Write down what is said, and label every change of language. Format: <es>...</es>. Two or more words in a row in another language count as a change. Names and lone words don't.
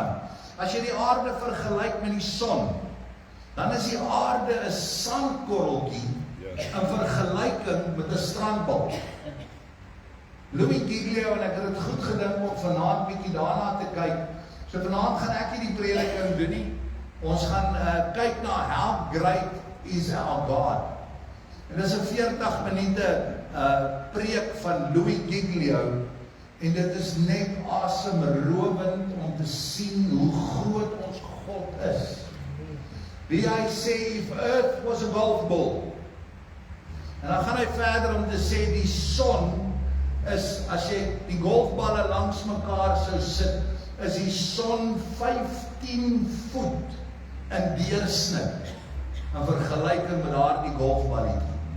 <af>As jy die aarde vergelyk met die son, dan is die aarde 'n sandkorreltjie in vergelyking met 'n strandbal. Louis Giglio, en ek het dit goed gedink om vanaand bietjie daarna te kyk. So vanaand gaan ek nie die prediking doen nie. Ons gaan kyk na how great is our God. En dis 'n 40 minute preek van Louis Giglio. En dit is net asemrowend om te sien hoe groot ons God is. Wie hy sê,</af> <en>if earth was a golf ball.</en> <af>En dan gaan hy verder om te sê, die son is, as jy die golfballe langs mekaar sou sit, is die son 15 voet in deursnit in vergelyking met daardie golfballetjie.</af>